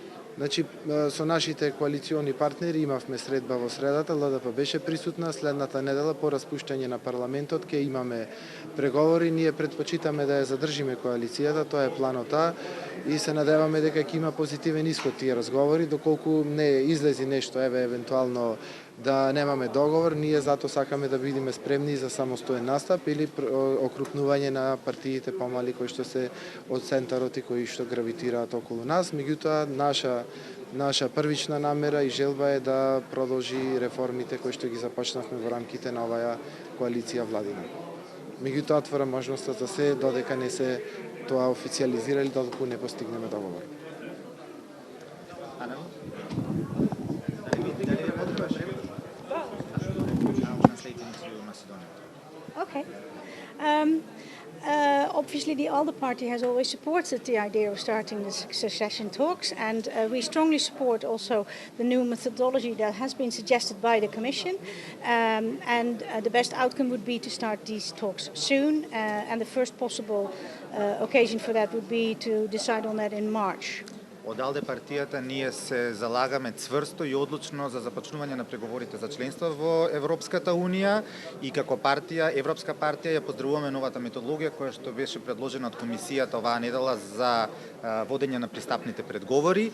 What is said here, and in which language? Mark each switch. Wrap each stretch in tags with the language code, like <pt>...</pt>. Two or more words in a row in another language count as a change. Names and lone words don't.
<mk>Значи, со нашите коалициони партнери имавме средба во средата, ЛДП беше присутна, следната недела по распуштање на парламентот ќе имаме преговори, ние предпочитаме да ја задржиме коалицијата, тоа е планот А, и се надеваме дека ќе има позитивен исход тие разговори, доколку не излези нешто, евентуално да немаме договор, ние затоа сакаме да бидеме спремни за самостоен настап или окрупнување на партиите помали кои што се од центарот и кои што гравитираат околу нас. Меѓутоа, наша првична намера и желба е да продолжи реформите кои што ги започнавме во рамките на оваа коалиција владина. Меѓутоа, отвора можноста за се додека не се тоа официјализира или додека не постигнеме договор.</mk> <en>Okay. Obviously, the ALDE party has always supported the idea of starting the secession talks, and we strongly support also the new methodology that has been suggested by the Commission. And the best outcome would be to start these talks soon, and the first possible occasion for that would be to decide on that in March.</en> <mk>Од АЛДЕ партијата ние се залагаме цврсто и одлучно за започнување на преговорите за членство во Европската унија, и како партија, Европска партија, ја поздравуваме новата методологија која што беше предложена од комисијата оваа недела за водење на пристапните преговори.</mk>